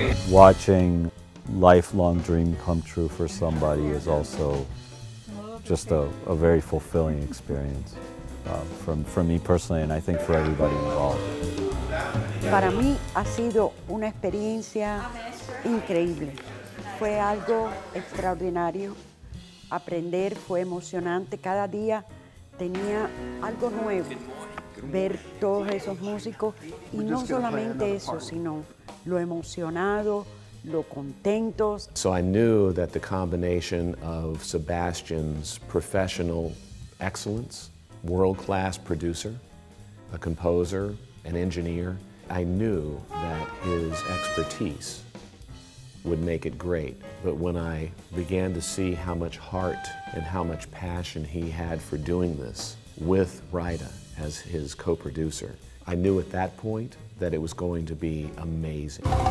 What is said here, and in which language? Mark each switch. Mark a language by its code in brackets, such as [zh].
[en] Watching lifelong dream come true for somebody is also just a very fulfilling experience for me personally, and I think for everybody involved. [es] Para mí ha sido una experiencia increíble. Fue algo extraordinario. Aprender fue emocionante. Cada día tenía algo nuevo. Ver todos esos músicos y no solamente eso, sino lo emocionado, lo contentos. [en] So I knew that the combination of Sebastian's professional excellence, world-class producer, a composer, an engineer, I knew that his expertise would make it great, but when I began to see how much heart and how much passion he had for doing this with Raida as his co-producer, I knew at that point that it was going to be amazing.